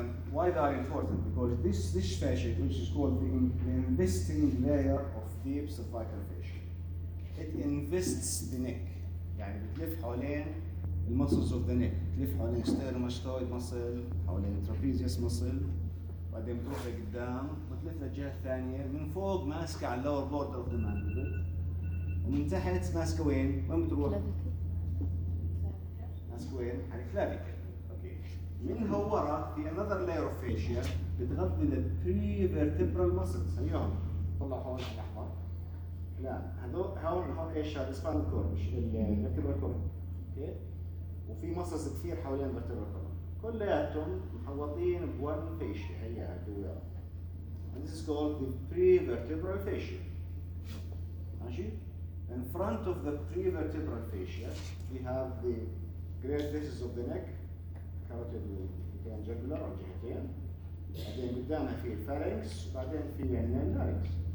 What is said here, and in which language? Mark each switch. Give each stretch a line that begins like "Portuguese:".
English: Why they are important? Because this fascia, which is called the investing layer of deep cervical fascia, it invests the neck.
Arabic: يعني بتلف حوالين
English: the muscles of the neck.
Arabic: تلف حوالين
English: sternomastoid muscle, حوالين trapezius muscle.
Arabic: بعدين بتروح لقدام بتلف الجهة الثانية من فوق ماسكة على
English: lower border of the mandible.
Arabic: من تحت ماسك وين؟ وين بتروح؟ ماسك وين؟ على الكلافيكل. من هورا في
English: another layer of fascia
Arabic: بتغطي
English: the pre-vertebral muscles.
Arabic: هنيهم طلع هون الأحمر. لا هذول هون إيش هذا؟
English: spinal cord
Arabic: مش
English: vertebral cord.
Arabic: أوكي؟ وفي muscles كثير حوالين
English: vertebral cord.
Arabic: كلياتهم محوطين ب
English: one fascia
Arabic: هي هدول.
English: And this is called the pre-vertebral fascia. ماشي؟ In front of the pre-vertebral fascia, we have the great bases of the neck, carotid jugular or جهتين.
Arabic: بعدين قدامها في الفارينكس، بعدين في النارينكس.